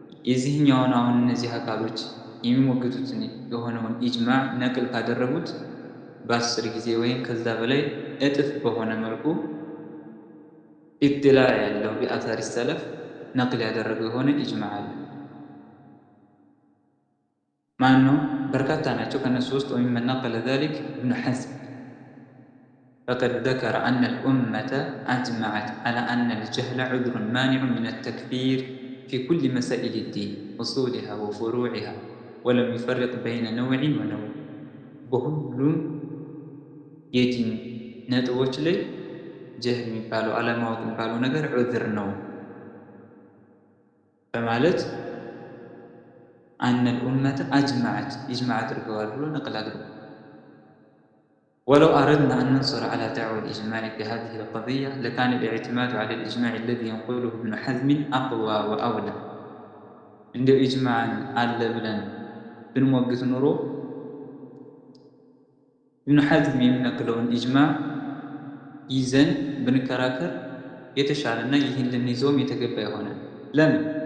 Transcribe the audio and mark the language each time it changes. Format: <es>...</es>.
<am>የዚህኛውን አሁን እነዚህ አካሎች የሚሞግቱትን የሆነውን ኢጅማዕ ነቅል ካደረጉት በ10 ጊዜ ወይም ከዛ በላይ እጥፍ በሆነ መልኩ ኢጥላዕ ያለው ቢአታሪ ሰለፍ ነቅል ያደረገው የሆነ ኢጅማዕ አለ። ማን ነው? በርካታ ናቸው። ከነሱ ውስጥ</am> <ar>وممن نقل ذلك ابن حزم فقد ذكر أن الأمة أجمعت على أن الجهل عذر مانع من التكفير في كل مسائل الدين أصولها وفروعها ولم يفرق بين نوع ونوع بهلم</ar> <am>የዲን ነጥቦች ላይ ጀህል የሚባለው አለማወቅ የሚባለው ነገር ዑዝር ነው በማለት</am> <ar>أن الأمة أجمعت إجماع</ar> <am>አድርገዋል ብሎ ነቅል አድርጓል።</am> <ar>ولو أردنا أن ننصر على دعوى الإجماع في هذه القضية لكان الاعتماد على الإجماع الذي ينقله ابن حزم أقوى وأولى. عند إجماع</ar> <am>አለ ብለን ብንሞግት ኑሮ ابن حزم የሚነቅለውን ኢጅማዕ ይዘን ብንከራከር የተሻለና ይህን ልንይዘውም የተገባ ይሆናል። ለምን?</am>